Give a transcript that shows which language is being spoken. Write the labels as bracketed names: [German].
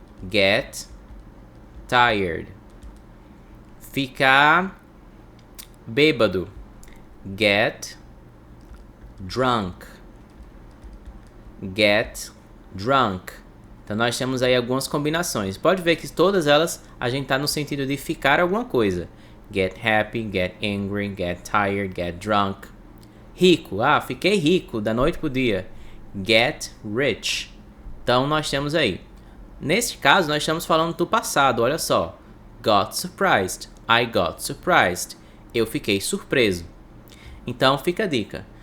[English] Get tired. [Portuguese] Ficar bêbado. [English] Get drunk. Get drunk. [Portuguese] Então nós temos aí algumas combinações. Pode ver que todas elas a gente está no sentido de ficar alguma coisa. [English] Get happy, get angry, get tired, get drunk. [Portuguese] Rico. Fiquei rico da noite pro dia. [English] Get rich. [Portuguese] Então nós temos aí. Neste caso nós estamos falando do passado, olha só. [English] Got surprised. I got surprised. [Portuguese] Eu fiquei surpreso. Então fica a dica.